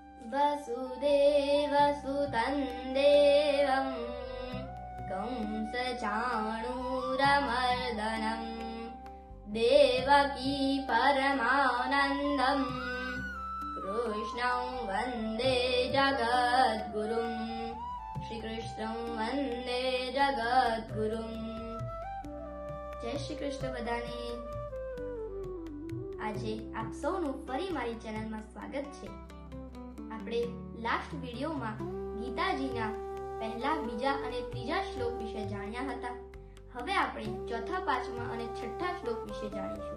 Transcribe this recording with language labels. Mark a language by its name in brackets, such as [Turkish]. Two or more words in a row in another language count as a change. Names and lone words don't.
[Sanskrit] वसुदेवसुतं देवं कंसचाणूरमर्दनं देवकी परमानन्दं कृष्णं वन्दे जगद्गुरुं श्रीकृष्णं वन्दे जगद्गुरुं। [Gujarati] જય શ્રી કૃષ્ણ બધાને। આજે આપ સૌનું ફરી મારી ચેનલમાં સ્વાગત છે। આપણે લાસ્ટ વિડીયોમાં ગીતાજીના પહેલા, બીજા અને ત્રીજા શ્લોક વિશે જાણ્યા હતા। હવે આપણે ચોથા, પાંચમા અને છઠ્ઠા શ્લોક વિશે જાણીશું।